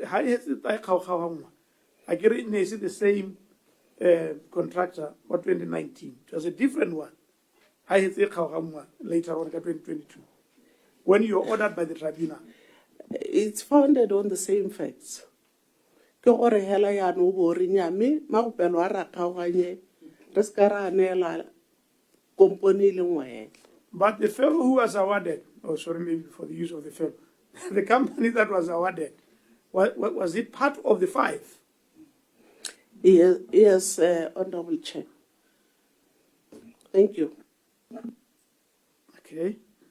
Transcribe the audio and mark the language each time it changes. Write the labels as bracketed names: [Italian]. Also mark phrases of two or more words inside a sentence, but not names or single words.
[English] how is it like how I get it, is it the same contractor for 2019? It was a different one. How is it later on 2022? When you were ordered by the tribunal? It's founded on the same facts. [Tswana] Ke gore hela ya no bo re nyame ma go pelo ara kgaoganye re ska ra nela company le ngwe. [English] But the fellow who was awarded, oh sorry, maybe for the use of the fellow, the company that was awarded, was it part of the 5? Yes, Honorable Chair. Thank you. Okay.